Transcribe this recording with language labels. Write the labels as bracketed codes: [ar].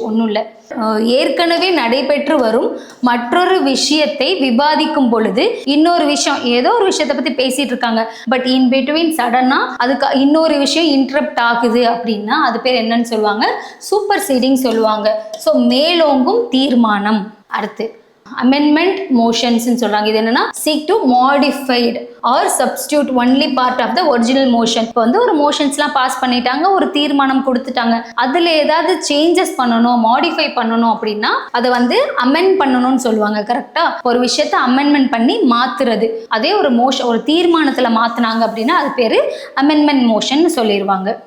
[ta] ஒன்றும் இல்லை, ஏற்கனவே நடைபெற்று வரும் மற்றொரு விஷயத்தை விவாதிக்கும் பொழுது இன்னொரு விஷயம், ஏதோ ஒரு விஷயத்தை பற்றி பேசிட்டு இருக்காங்க, [en] but in between [ta] சடனாக அதுக்கு இன்னொரு விஷயம் இன்டரப்ட் ஆகுது அப்படின்னா அது பேர் என்னன்னு சொல்லுவாங்க? சூப்பர்சீடிங் சொல்லுவாங்க. ஸோ மேலோங்கும் தீர்மானம். அடுத்து அமெண்ட்மெண்ட் மோஷன்ஸ்னு சொல்றாங்க. இது என்னன்னா [en] seek to modified or substitute only part of the original motion. [ta] இப்போ வந்து ஒரு மோஷன்ஸ்லாம் பாஸ் பண்ணிட்டாங்க, ஒரு தீர்மானம் கொடுத்துட்டாங்க, அதில் ஏதாவது சேஞ்சஸ் பண்ணணும், மாடிஃபை பண்ணணும் அப்படின்னா அதை வந்து அமெண்ட் பண்ணணும்னு சொல்லுவாங்க. கரெக்டா? ஒரு விஷயத்தை அமெண்ட்மெண்ட் பண்ணி மாத்துறது. அதே ஒரு ஒரு தீர்மானத்தில் மாத்தினாங்க அப்படின்னா அது பேரு அமெண்ட்மெண்ட் மோஷன் சொல்லிடுவாங்க.